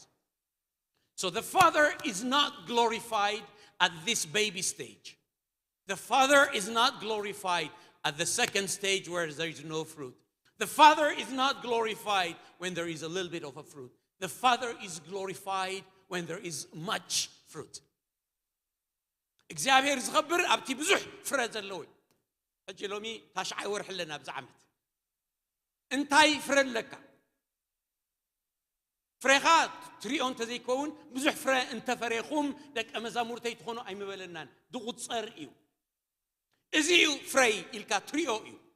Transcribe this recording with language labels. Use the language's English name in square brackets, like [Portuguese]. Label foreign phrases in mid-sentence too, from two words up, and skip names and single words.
[English] So the Father is not glorified at this baby stage. The Father is not glorified at the second stage where there is no fruit. The Father is not glorified when there is a little bit of a fruit. The Father is glorified when there is much fruit. [Tigrinya] እግዚአብሔር ዝኸብር ኣብቲ ብዙሕ ፍረ ዘለዎ ሕጂ ሎሚ ታሽዓይ ወርሒ ኣለና ብዛ ዓመት እንታይ ፍረ ኣለካ ፍሬኻ ትሪኦ እንተዘይከውን ብዙሕ ፍረ እንተፈሬኹም ደቀ መዛሙርተይ ትኾኑ ኣይምበለናን ዝቑፀር እዩ እዚ እዩ ፍረይ ኢልካ ትሪኦ እዩ